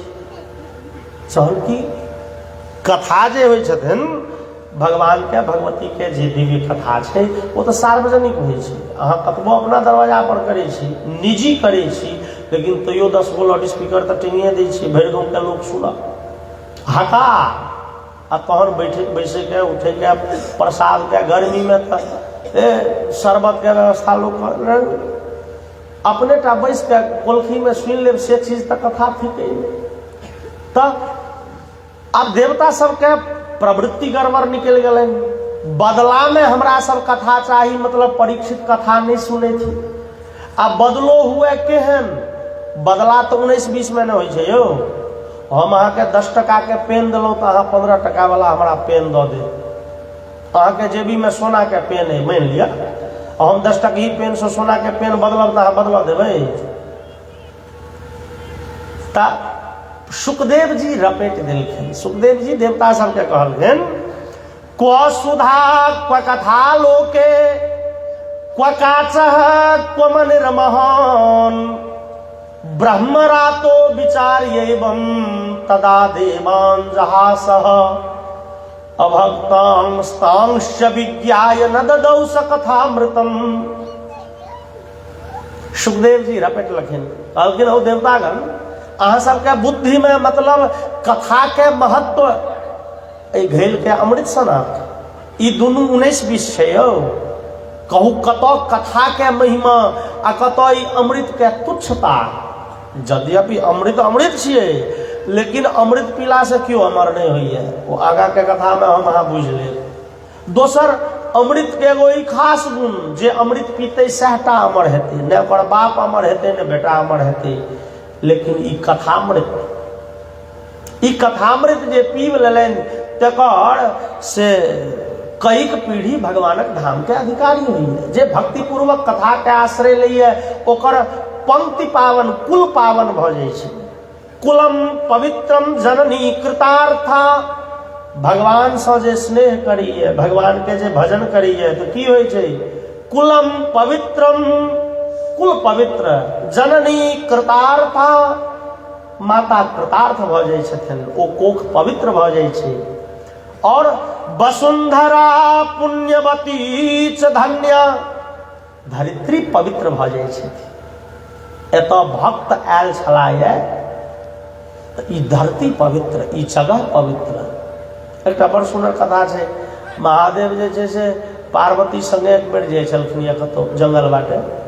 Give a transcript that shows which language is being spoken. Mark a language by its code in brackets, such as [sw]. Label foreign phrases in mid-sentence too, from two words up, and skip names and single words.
[mai] चल की कथा जे होइ छथिन भगवान के भगवती के जे दिव्य कथा छै वो तो सार्वजनिक होइ छै। अहाँ कतबो अपना दरवाजा पर करै छी, निजी करै छी, लेकिन तैयो 10 गो लाउड स्पीकर तो टिंगिए दै छी, भरि गाँव के लोग सुनत हका आ तहन बैसे के उठे के प्रसाद के गर्मी में तो शरबत के व्यवस्था लोग कर अपने टा बैस के कोलखी में सुन ले से चीज तक कथा थी तो अब देवता सबके प्रवृत्ति गड़बड़ निकल गए। बदला में हमरा सब कथा चाही, मतलब परीक्षित कथा नहीं सुने थी। अब बदलो हुए केहन बदला तो 19-20 में नहीं हो यौ। हम अहाँ के 10 टका के पेन दिलौं तो अहाँ 15 टका वाला हमरा पेन दऽ दे। अहाँ के जेबी में सोना के पेन है मान लिया, हम 10 टकी पेन से सोना के पेन बदलब तो अहाँ बदल देबै। ता सुखदेव जी रपेट दिलखिन। सुखदेव जी देवता सबके कहलखिन [sa] क्व सुधा क्व कथा लोके क्व काचः क्व मनिर्महान् ब्रह्मरातो विचार्यैवं तदा देवान् जहासः अभक्तांस्तांश्च विज्ञाय न ददौ स कथामृतम्। [mai] सुखदेव जी रपेट लखिन कहलखिन ओ देवतागण अहाँ सबके बुद्धि में मतलब कथा के महत्व घैल के अमृत सनक ई दुनू 19-20 छै यौ। कहू कतौ कथा के महिमा आ कतौ ई अमृत के तुच्छता। यद्यपि अमृत अमृत छियै, लेकिन अमृत पीला से क्यों अमर नहीं होइए वो आगा के कथा में हम अहाँ बुझ लेब। दोसर अमृत के एगो ई खास गुण जे अमृत पीते सहटा अमर हेतै, ने ओकर बाप अमर हेतै ने बेटा अमर हेतै। लेकिन ई कथामृत जे पीब लेलनि तकर से कईक पीढ़ी भगवानक धाम के अधिकारी होइए। जे भक्ति पूर्वक कथा के आश्रय लैए ओकर पंक्ति पावन कुल पावन भ जाइ छै। [sa] कुलम पवित्रम जननी कृतार्था। [mai] भगवान से जे स्नेह करिए, भगवान के जे भजन करिए तो की होइ छै? [sa] कुलम पवित्रम [mai] कुल पवित्र, [sa] जननी कृतार्था [mai] माता कृतार्थ भ जाइ छथिन, ओ कोख पवित्र भ जाइ छै। और [sa] वसुंधरा पुण्यवती च धन्या, [mai] धरित्री पवित्र भ जाइ छथिन। एतऽ भक्त आयल छलाए तऽ ई धरती पवित्र, ई जगह पवित्र। एकटा बड़ सुंदर कथा छै। महादेव जे छै से पार्वती संगे एक बेर जाइ छलखिन या कतौ जंगल बाटे।